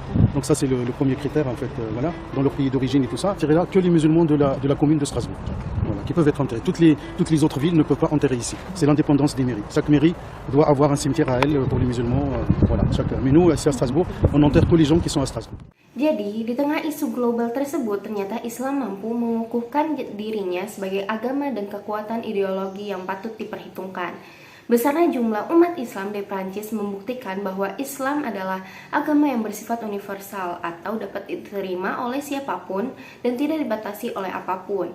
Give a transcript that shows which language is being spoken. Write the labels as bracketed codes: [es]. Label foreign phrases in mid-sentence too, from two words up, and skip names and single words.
[fr] Donc ça c'est le premier critère en fait, voilà, dans leur pays d'origine et tout ça. C'est là que les musulmans de la commune de Strasbourg, voilà, qui peuvent être enterrés. Toutes les autres villes ne peuvent pas enterrer ici. C'est l'indépendance des mairies. Chaque mairie doit avoir un cimetière à elle pour les musulmans, voilà, chacun. Mais nous ici à Strasbourg, on enterre tous les gens qui sont à Strasbourg. [id] Jadi, di tengah isu global tersebut, ternyata Islam mampu mengukuhkan dirinya sebagai agama dan kekuatan ideologi yang patut diperhitungkan. Besarnya jumlah umat Islam di Prancis membuktikan bahwa Islam adalah agama yang bersifat universal atau dapat diterima oleh siapapun dan tidak dibatasi oleh apapun.